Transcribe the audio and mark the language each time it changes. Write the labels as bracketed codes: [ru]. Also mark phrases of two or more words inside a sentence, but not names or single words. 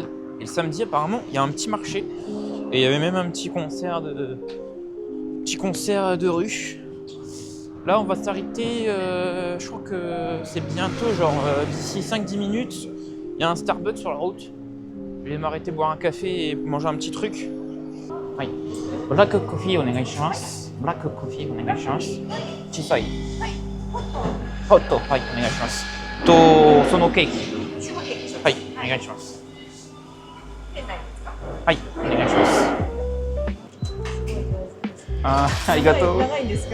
[fr] Et le samedi, apparemment, il y a un petit marché. Et il y avait même un petit concert de rue. Là, on va s'arrêter. Je crois que c'est bientôt, genre d'ici 5-10 minutes. Il y a un Starbucks sur la route. Je vais m'arrêter boire un café et manger un petit truc. Oui. [en] Black coffee, [ja] お願いします. [en] Black coffee, [ja] お願いします. Chisai. Hot,はい、お願いします。そのケーキ。はい、お願いします。はい、お願いします。ありがとう。長いんですか？